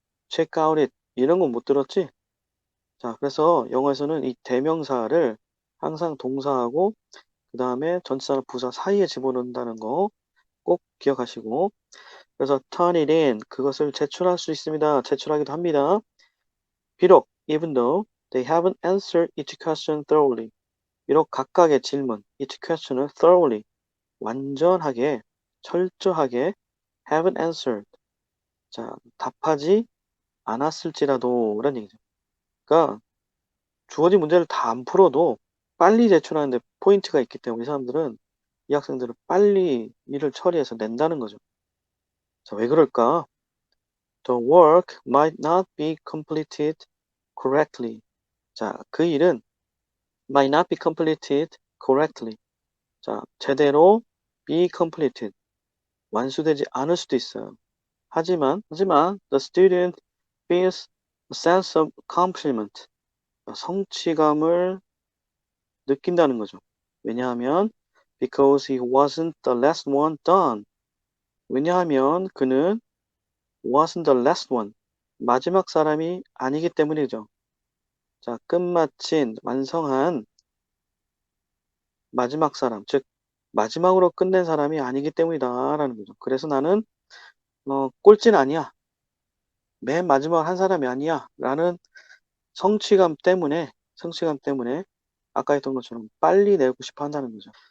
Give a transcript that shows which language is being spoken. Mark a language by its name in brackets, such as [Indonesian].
[English] check out it [Korean] 이런 건 못 들었지? 자, 그래서 영어에서는 이 대명사를 항상 동사하고 그 다음에 전치사나 부사 사이에 집어넣는다는 거 꼭 기억하시고 그래서 [English] turn it in [Korean] 그것을 제출할 수 있습니다. 제출하기도 합니다. [English] 비록 even though they haven't answered each question thoroughly [Korean] 비록 각각의 질문 [English] each question을 thoroughly [Korean] 완전하게 철저하게 [English] haven't answered [Korean] 자 답하지 않았을지라도 라는 얘기죠. 그러니까 주어진 문제를 다 안 풀어도 빨리 제출하는데 포인트가 있기 때문에 이 사람들은 이 학생들은 빨리 일을 처리해서 낸다는 거죠. 자, 왜 그럴까? [English] The work might not be completed correctly. 자, 그 일은 might not be completed correctly. [Korean] 자, 제대로 [English] be completed. [Korean] 완수되지 않을 수도 있어요. 하지만 [English] the student feels a sense of accomplishment. [Korean] 성취감을 느낀다는 거죠. 왜냐하면 [English] because he wasn't the last one done. [Korean] 왜냐하면 그는 [English] wasn't the last one. [Korean] 마지막 사람이 아니기 때문이죠. 자, 끝마친, 완성한 마지막 사람, 즉 마지막으로 끝낸 사람이 아니기 때문이다라는 거죠. 그래서 나는 꼴찌는 아니야. 맨 마지막 한 사람이 아니야라는 성취감 때문에 아까 했던 것처럼 빨리 내고 싶어 한다는 거죠.